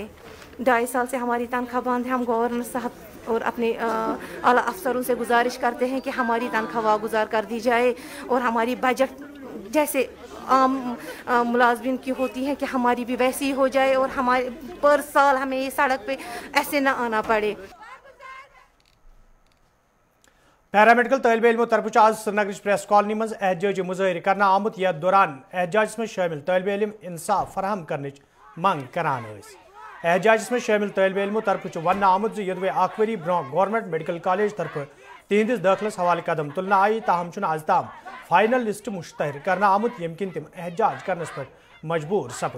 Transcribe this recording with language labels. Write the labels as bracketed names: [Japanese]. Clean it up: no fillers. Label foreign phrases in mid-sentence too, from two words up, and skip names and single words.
[Hindi] 2.5 साल से हमारी तनख्वाह बंद है। हम गवर्नर साहब और अपने आला अफसरों से गुजारिश करते हैं कि हमारी तनख्वाह वागुजार कर दी जाए, और हमारी बजट जैसे आम मुलाजमिन की होती हैं कि हमारी भी वैसी ही हो जाए, और हमारे पर साल हमें ये सड़क पे ऐसे ना आना पड़े। [Kashmiri] पैरामेडिकल तलब इल्मों तरफ आज श्रीनगर प्रेस कॉलोनी मज एहतजाजी मुजाहिर करना आमुत, यथ दौरान एहतजाज में शामिल तलब इल्म इंसाफ फराहम करने मंग करान। एहतजाज में शामिल तलब इल्मों तरफ वन आमुत योदवे अख वरी ब्रो गवर्नमेंट मेडिकल कॉलेज तरफ तिहंदिस दाखिलस हवाले कदम तुलना आई, ताहम आज ताम फाइनल लिस्ट मुश्तहर करना आमुत, यम किन तम एहतजाज करनस पे मजबूर सपद।